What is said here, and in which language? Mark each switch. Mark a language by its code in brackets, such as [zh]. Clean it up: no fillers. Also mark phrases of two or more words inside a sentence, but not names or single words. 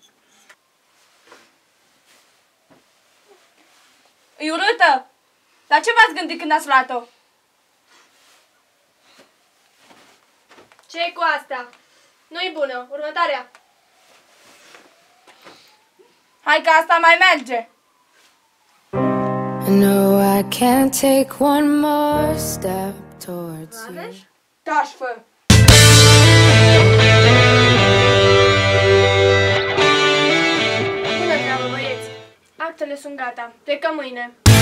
[ro] E urâtă! La ce v-ați gândit când ați luat-o? Ce-i cu asta? Nu-i bună. Următoarea. Hai că asta mai merge. [en] No, I can't take one more step towards you. [ro] Taci, fă! Bună treabă, băieți! Actele sunt gata. Plecăm mâine.